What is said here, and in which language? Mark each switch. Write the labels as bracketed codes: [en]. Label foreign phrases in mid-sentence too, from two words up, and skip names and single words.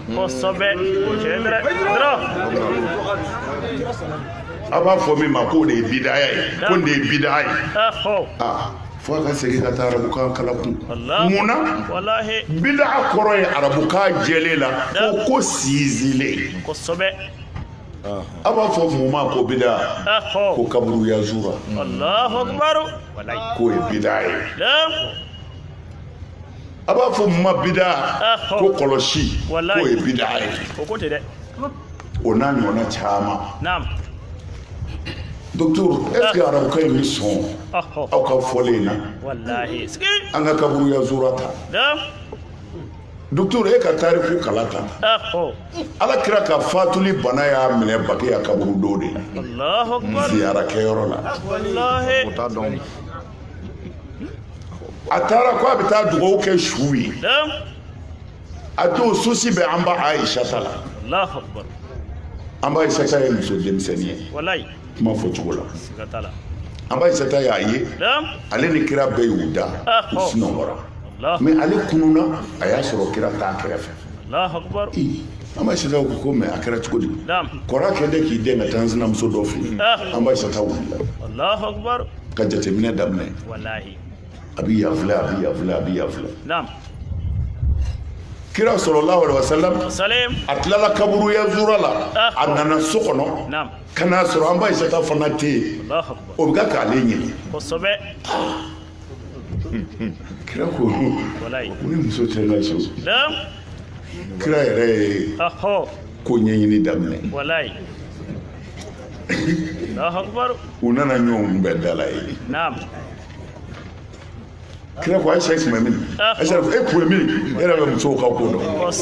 [bm] a b'a fɔ min ma k'o de ye bid'a ye ko nin de ye bid'a ye fo a ka segin ka taa arabukan kalan kun munna bid'a kɔrɔ ye arabukan jɛlen la ko sinsinlen a b'a fɔ mun ma ko bid'a ko kaburu yazura k'o ye bid'a ye a b'a fɔ mun ma bid'a ko kɔlɔsi k'o ye bid'a ye o n'a ɲɔgɔnna caman [fr] docteur est-ce que [bm] arabukan in bɛ sɔn aw ka fɔlen na an ka kaburu yazura ta docteur e ka tariku kala ta ala kira ka fatuli bana y'a minɛ baki ya kaburu do de ziyara kɛyɔrɔ la a taara ko a bɛ taa dugawu kɛ su ye a don sosi bɛ an ba Aisha ta la an ba Aisha ta ye muso denmisɛnnin ye kuma fɔ cogo la an ba Aisha ta y'a ye ale ni kira bɛɛ y'u da u sunɔgɔra mais ale kununa a y'a sɔrɔ kira t'a kɛrɛfɛ an b'a Aisha ko mais a kɛra cogo di kɔrɔ kɛ de k'i den ka taa n sinamuso dɔ fɛ yen an b'a Aisha wulila ka jateminɛ daminɛ wallahi a bi yafilɛ naam kira [ar] صلى الله عليه وسلم [bm] a tilala kaburu ya zura la a nana so kɔnɔ ka n'a sɔrɔ an ba Aisata fana tɛ yen o bɛ ka k'ale ɲini kira ko ni muso tɛ la so kira yɛrɛ ye ko ɲɛɲini daminɛ u nana ɲɔgɔn bɛɛ dala ye kira ko Aisha tun bɛ min Aisha ko e tun bɛ min e yɛrɛ bɛ musow ka ko dɔn